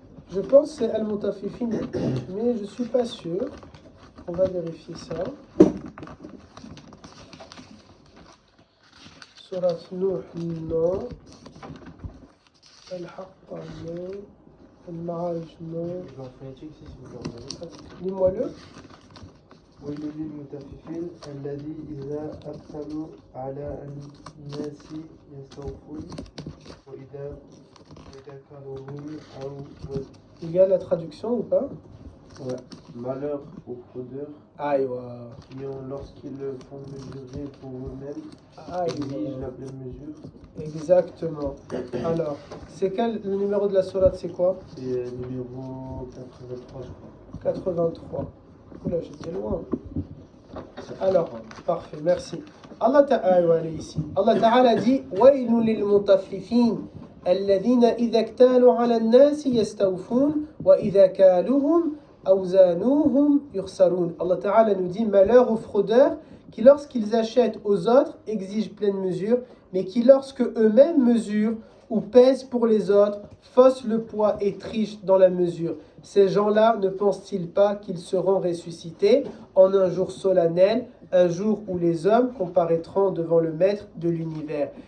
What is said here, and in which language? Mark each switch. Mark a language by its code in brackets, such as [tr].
[fr] Je pense que c'est Al-Mutaffifin, mais je ne suis pas sûr. On va vérifier ça. Surat Nuh, non. Al-Haqqa, non. Al-Ma'aj, non. Je vais en phonétique si vous l'entendez. Dis-moi-le. [ar] ويل للمطففين الذي إذا أقتلوا على الناس يستوفون وإذا كالوهم أو وزن. [fr] Il y a la traduction ou pas? Ouais. Malheur aux fraudeurs Aïwa. qui ont, lorsqu'ils font mesurer pour eux-mêmes, Aïwa. exigent la pleine mesure. Exactement. Alors, c'est quel le numéro de la sourate, c'est quoi? C'est numéro 83, je crois. 83. Oula, j'étais loin. Alors, parfait, merci. Allah Ta'ala ici. Allah Ta'ala dit [ar] وَيْلٌ لِلْمُطَفِّفِينَ الَّذِينَ إِذَا اكْتَالُوا عَلَى النَّاسِ يَسْتَوْفُونَ وَإِذَا كَالُوهُمْ أَوْ زَانُوهُمْ يُخْسَرُونَ. [fr] Allah Ta'ala nous dit malheur aux fraudeurs qui lorsqu'ils achètent aux autres exigent pleine mesure, mais qui lorsque eux-mêmes mesurent ou pèsent pour les autres faussent le poids et trichent dans la mesure. Ces gens-là ne pensent-ils pas qu'ils seront ressuscités en un jour solennel, un jour où les hommes comparaîtront devant le maître de l'univers?